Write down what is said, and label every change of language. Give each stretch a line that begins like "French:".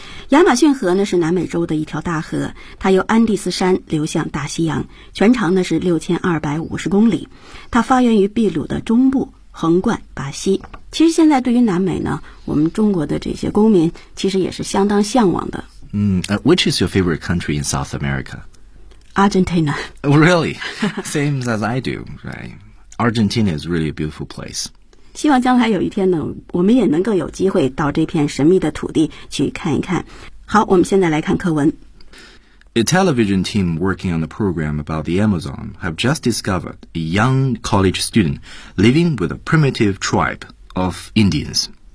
Chinese: 亚马逊河呢是南美洲的一条大河，它由安第斯山流向大西洋，全长呢是6250公里，它发源于秘鲁的中部，横贯巴西。其实现在对于南美呢，我们中国的这些公民其实也是相当向往的。
English: Which is your favorite country in South America? Argentina. Really? Same as I do, right? Argentina is really a beautiful place.
Chinese: 希望将来有一天呢，我们也能够有机会到这片神秘的土地去看一看。好，我们现在来看课文。
English: A television team working on a program about the Amazon have just discovered a young college student living with a primitive tribe of Indians.